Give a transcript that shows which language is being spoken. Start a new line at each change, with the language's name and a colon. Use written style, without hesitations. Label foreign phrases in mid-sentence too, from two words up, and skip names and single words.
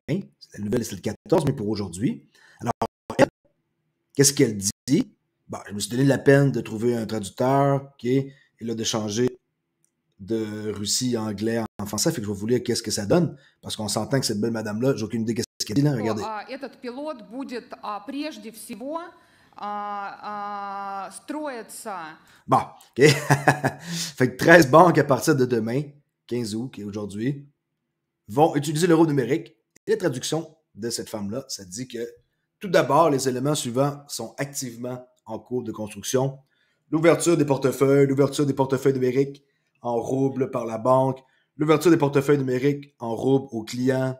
French: La nouvelle, c'est le 14, mais pour aujourd'hui. Alors, qu'est-ce qu'elle dit? Bon, je me suis donné la peine de trouver un traducteur, OK, et là, de changer de Russie anglais en français, fait que je vais vous lire qu'est-ce que ça donne, parce qu'on s'entend que cette belle madame-là, j'ai aucune idée qu'est-ce qu'elle dit là, regardez.
Russian: Этот пилот будет прежде всего строиться.
French: Bon, OK. Fait que 13 banques à partir de demain, 15 août, qui est aujourd'hui, vont utiliser l'euro numérique. Et la traduction de cette femme-là, ça dit que tout d'abord, les éléments suivants sont activement en cours de construction. L'ouverture des portefeuilles numériques en rouble par la banque, l'ouverture des portefeuilles numériques en rouble aux clients.